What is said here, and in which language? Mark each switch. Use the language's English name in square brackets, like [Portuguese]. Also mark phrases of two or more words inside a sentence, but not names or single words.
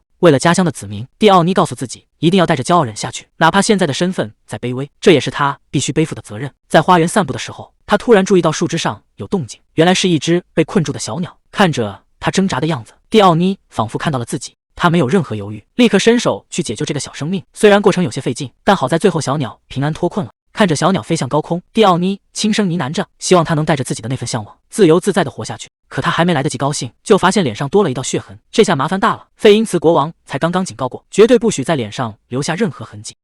[Chinese] 為了家鄉的子民，蒂奧妮告訴自己，一定要帶着驕傲忍下去，哪怕現在的身份再卑微，這也是她必須背負的責任。在花園散步的時候，她突然注意到樹枝上有動靜，原來是一隻被困住的小鳥。看着她掙扎的樣子，蒂奧妮仿佛看到了自己。他沒有任何猶豫，立刻伸手去解救這個小生命。雖然過程有些費勁，但好在最後小鳥平安脫困了。看着小鳥飛向高空，蒂奧妮輕聲呢喃着，希望它能帶着自己的那份向往，自由自在地活下去。可他還沒來得及高興，就發現臉上多了一道血痕。這下麻煩大了，費因茨國王才剛剛警告過，絕對不許在臉上留下任何痕跡。